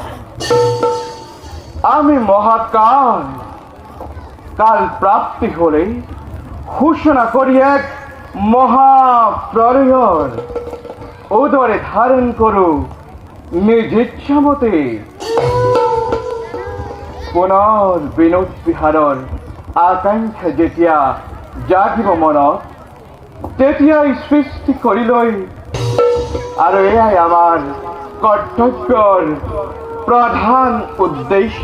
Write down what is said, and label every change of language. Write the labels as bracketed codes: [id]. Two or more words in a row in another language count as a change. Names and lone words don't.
[bn] আমি মহাকাল, কাল প্রাপ্তি হলে ঘোষণা করি এক মহাপ্রলয়ের উদরে ধারণ করু নিজ ইচ্ছা মতে। [as] পুনৰ বিনোদ বিহাৰৰ আকাংক্ষা যেতিয়া জাগিব মনত, তেতিয়াই সৃষ্টি কৰি লৈ আৰু এয়াই আমাৰ কৰ্তব্যৰ প্ৰধান উদ্দেশ্য।